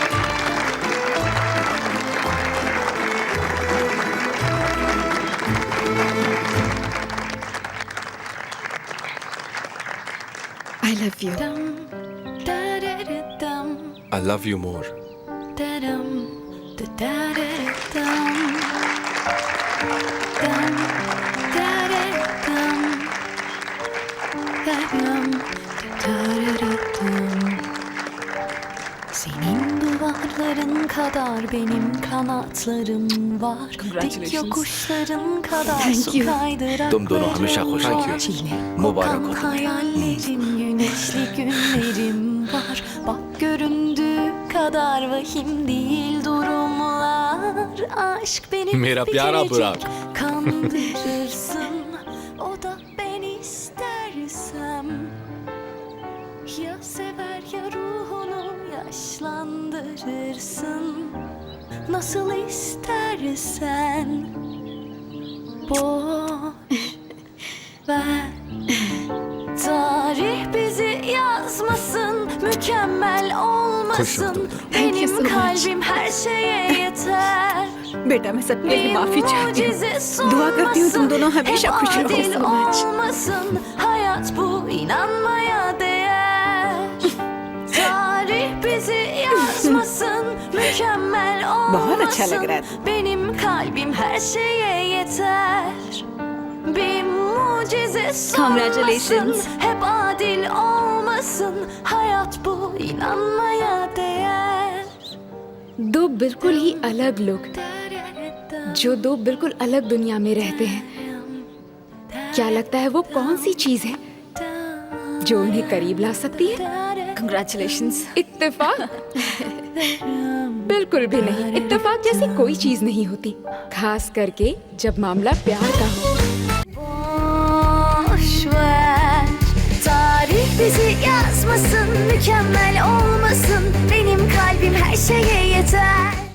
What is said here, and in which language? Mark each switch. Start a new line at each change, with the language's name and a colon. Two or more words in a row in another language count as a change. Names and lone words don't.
English: I love you. I love you more.
Turkish: Senin duvarların kadar benim kanatlarım var. Dik yokuşların kadar su kaydırak.
Hindi: तुम दोनों हमेशा खुश रहो। मुबारक हो।
Turkish: Hayallerim, güneşli günlerim var. Bak göründüğü kadar vahim değil durumlar. Aşk beni
Hindi: मेरा
Turkish: bir
Hindi: प्यारा
Turkish: kerecik
Hindi: बुराक।
Turkish: kandırırsın. O da ben istersem. Ya sever ya ruhunu yaşlandırırsın. Nasıl istersen. Boş ver. Tarih bizi yazmasın, mükemmel olmasın. Benim kalbim her şeye yeter.
Hindi: बेटा मैं सबके लिए माफी चाहती हूँ। दुआ करती हूँ तुम दोनों हमेशा खुश रहो।
Turkish: olmasın. Hayat bu inanmaya değer. Tarih bizi yazmasın, mükemmel
Hindi: बहुत अच्छा लग रहा
Turkish: olmasın. Benim kalbim her şeye yeter. Bir mucize Congratulations. sunmasın, hep adil olmasın. Hayat bu inanmaya değer.
Hindi: दो बिल्कुल ही अलग लोग जो दो बिल्कुल अलग दुनिया में रहते हैं। क्या लगता है वो कौन सी चीज है जो उन्हें करीब ला सकती है? कंग्रेचुलेशंस। इत्तेफाक? बिल्कुल भी नहीं। इत्तेफाक जैसी कोई चीज नहीं होती, खास करके जब मामला प्यार का हो।
Turkish: Boş ver, tarih bizi yazmasın, mükemmel olmasın. Benim kalbim her şeye yeter.